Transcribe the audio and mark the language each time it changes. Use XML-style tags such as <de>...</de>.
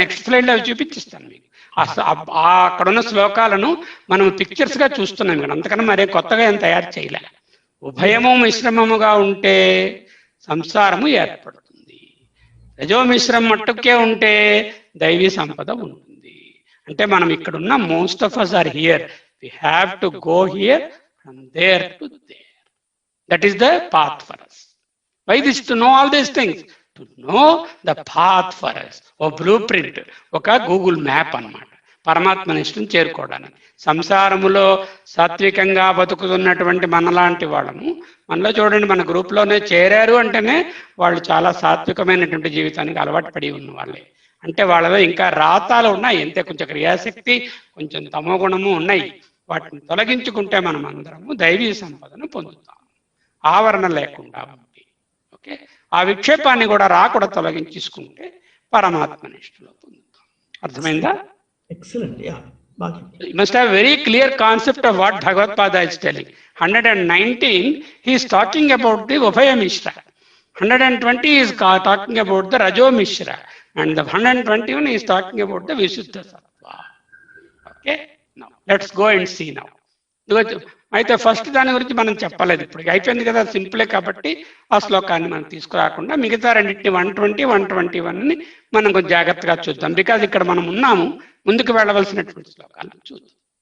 <te>Next స్లైడ్లో అవి చూపించిస్తాను మీకు. అక్కడున్న శ్లోకాలను మనం పిక్చర్స్ గా చూస్తున్నాం ఇక్కడ, అంతకన్నా మరే కొత్తగా ఏం తయారు చేయలే. ఉభయము మిశ్రమముగా ఉంటే సంసారము ఏర్పడుతుంది, రజో మిశ్రమం మట్టుకే ఉంటే దైవీ సంపద ఉంటుంది. అంటే మనం ఇక్కడున్న</te> <en>Most of us are here, we have to go here from there to there. That is the path for us. Why this? To know all these things, to know the path for us.</en> <te>Oh blue print, ఒక Google map అన్నమాట పరమాత్మ నిష్ఠను చేరుకోవడానికి. సంసారములో సాత్వికంగా బతుకుతున్నటువంటి మనలాంటి వాళ్ళము, మనలో చూడండి, మన గ్రూప్లోనే చేరారు అంటేనే వాళ్ళు చాలా సాత్వికమైనటువంటి జీవితానికి అలవాటు పడి ఉన్న వాళ్ళే. అంటే వాళ్ళలో ఇంకా రాతాలు ఉన్నాయి, అంతే, కొంచెం క్రియాశక్తి, కొంచెం తమో గుణము ఉన్నాయి. వాటిని తొలగించుకుంటే మనం అందరము దైవీ సంపదను పొందుతాం, ఆవరణ లేకుండా ఉంది. ఓకే, ఆ విక్షేపాన్ని కూడా రాకుండా తొలగించుకుంటే పరమాత్మ నిష్ఠలో పొందుతాం. అర్థమైందా? ఎక్సలెంట్. యా, బాగా.</te> <en>You must have very clear concept of what Bhagavad Pada is telling. 119 he is talking about the Ubhaya Mishra, 120 is talking about the Rajo Mishra, and the 121 is talking about the Visuddha Sattva. Okay, now let's go and see now.</en> <te>అయితే first దాని గురించి మనం చెప్పలేదు, ఇప్పుడు అయిపోయింది కదా, సింపులే కాబట్టి ఆ శ్లోకాన్ని మనం తీసుకురాకుండా మిగతా రెండింటిని 120, 121ని మనం కొంచెం జాగ్రత్తగా చూద్దాం. బికాజ్ ఇక్కడ మనం ఉన్నాము, ముందుకు వెళ్ళవలసినటువంటి శ్లోకాలను చూద్దాం.</te>